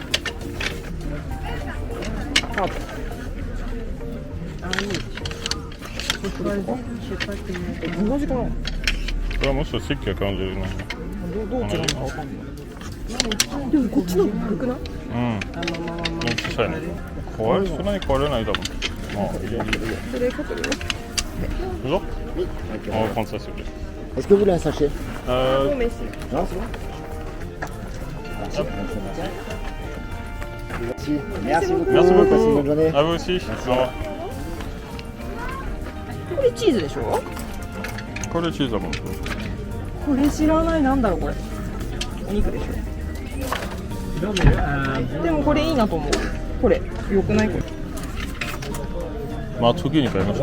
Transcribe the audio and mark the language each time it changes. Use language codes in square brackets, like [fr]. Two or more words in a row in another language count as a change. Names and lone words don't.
[ja] 同じかな。これはもうちょっとシッキな感じでね。どう違うのかわかんない。でもこっちの方が軽くない？小さいね。そんなに壊れない多分。まあいいよ。それかけるよ。 [fr] Bonjour. On va prendre ça s'il vous plaît. Est-ce que vous voulez un sachet? Non, mais c'est... Non, c'est bon. Merci. Merci beaucoup. Merci beaucoup. Passez une bonne journée. À vous aussi. Au revoir. [ja] これチーズでしょ？これチーズだもん。これ知らない。なんだろうこれ。お肉でしょ。でもこれいいなと思う。これ良くない？これ。まあ次に買いましょう。